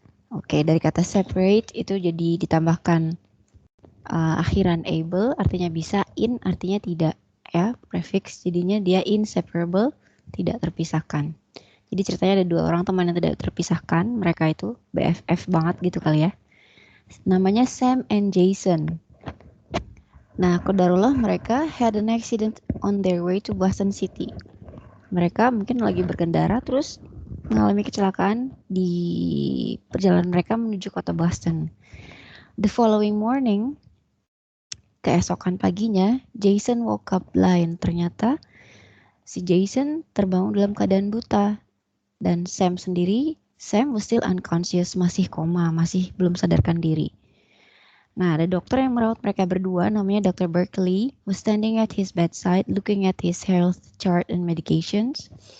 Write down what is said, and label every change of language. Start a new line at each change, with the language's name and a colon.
Indonesian: Oke, dari kata separate itu jadi ditambahkan akhiran able artinya bisa, in artinya tidak ya, prefix jadinya dia inseparable, tidak terpisahkan. Jadi ceritanya ada dua orang teman yang tidak terpisahkan, mereka itu BFF banget gitu kali ya. Namanya Sam and Jason. Nah, qadarullah mereka
English: had an accident on their way to Boston City.
Indonesian: Mereka mungkin lagi berkendara terus mengalami kecelakaan di perjalanan mereka menuju kota Boston.
English: The following morning,
Indonesian: keesokan paginya,
English: Jason woke up blind.
Indonesian: Ternyata si Jason terbangun dalam keadaan buta. Dan Sam sendiri,
English: Sam was still unconscious,
Indonesian: masih koma, masih belum sadarkan diri. Nah, ada dokter yang merawat mereka berdua, namanya Dr.
English: Berkeley, was standing at his bedside, looking at his health chart and medications.